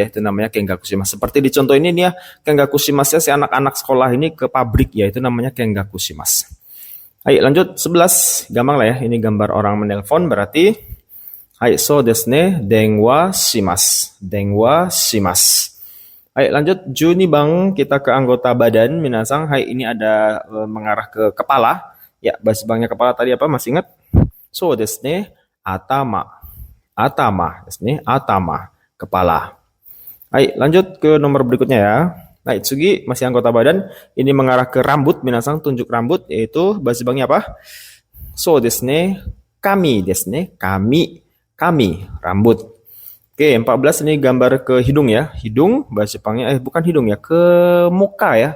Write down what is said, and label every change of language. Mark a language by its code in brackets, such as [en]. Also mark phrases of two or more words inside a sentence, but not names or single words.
[id] Itu namanya [ja] 見学します. [id] Seperti di contoh ini nih ya, [ja] 見学します [id] ya, si anak-anak sekolah ini ke pabrik ya, itu namanya [ja] 見学します. [id] Ayo lanjut 11, gampang lah ya. Ini gambar orang menelpon, berarti hai, [ja] そうですね. 電話します。電話します. [id] Hai, lanjut Juni bang, kita ke anggota badan minasang. Hai, ini ada mengarah ke kepala. Ya, bahasa Jepangnya kepala tadi apa, masih ingat? [ja] そうですね。頭. 頭ですね. Atama, [id] kepala. Hai, lanjut ke nomor berikutnya ya. Hai, tsugi masih anggota badan. Ini mengarah ke rambut minasang, tunjuk rambut, yaitu bahasa Jepangnya apa? [ja] そうですね。髪ですね. 髪、髪, rambut. [id] Oke, 14 ini gambar ke hidung ya. Hidung, bahasa Jepangnya, bukan hidung ya, ke muka ya.